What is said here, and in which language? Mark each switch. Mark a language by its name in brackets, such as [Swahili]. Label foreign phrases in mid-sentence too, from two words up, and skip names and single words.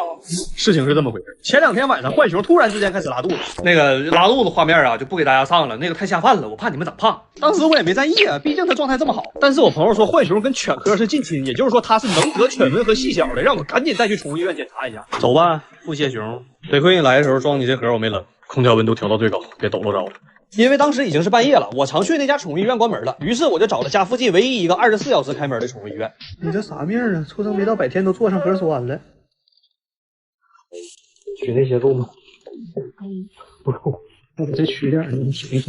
[Chinese] 事情是这么回事，前2天晚上，浣熊突然之间开始拉肚子，那个拉肚子画面啊就不给大家上了，那个太下饭了，我怕你们长胖。当时我也没在意啊，毕竟他状态这么好。但是我朋友说浣熊跟犬科是近亲，也就是说他是能得犬瘟和细小的，让我赶紧带去宠物医院检查一下。走吧，腹泻熊，得亏你来的时候装你这盒我没扔，空調溫度調到最高，別抖落着了。因為當時已經是半夜了，我常去那家寵物醫院關門了，於是我就找了家附近唯一一個24小時開門的寵物醫院。你這啥命啊？出生沒到100天都做上核酸了。取內協助嗎？不夠，那得再取點，你挺一挺。